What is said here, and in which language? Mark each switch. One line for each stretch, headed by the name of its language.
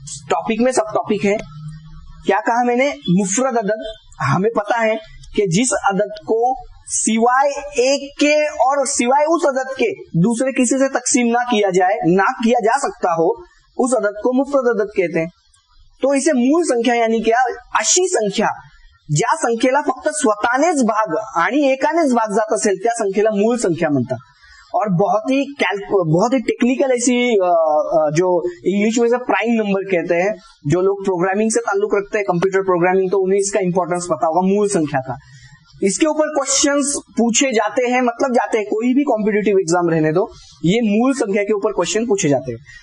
Hindi: Topic में सब topic है। क्या कहा मैंने? मुफरद अदद। हमें पता है कि जिस अदद को सिवाय एक के और सिवाय उस अदद के दूसरे किसी से तकसीम ना किया जा सकता हो, उस अदद को मुफरद अदद कहते हैं। तो इसे मूल संख्या यानी क्या,
Marathi: अशी संख्या ज्या संख्येला फक्त स्वतःनेच भाग आणि एकानेच भाग जात असेल त्या संख्येला मूल संख्या म्हणतात।
Hindi: और बहुत ही टेक्निकल ऐसी जो इंग्लिश में से प्राइम नंबर कहते हैं, जो लोग प्रोग्रामिंग से ताल्लुक रखते हैं, कंप्यूटर प्रोग्रामिंग, तो उन्हें इसका इंपॉर्टेंस पता होगा मूल संख्या का। इसके ऊपर क्वेश्चंस पूछे जाते हैं, कोई भी कॉम्पिटिटिव एग्जाम रहने दो, ये मूल संख्या के ऊपर क्वेश्चन पूछे जाते हैं।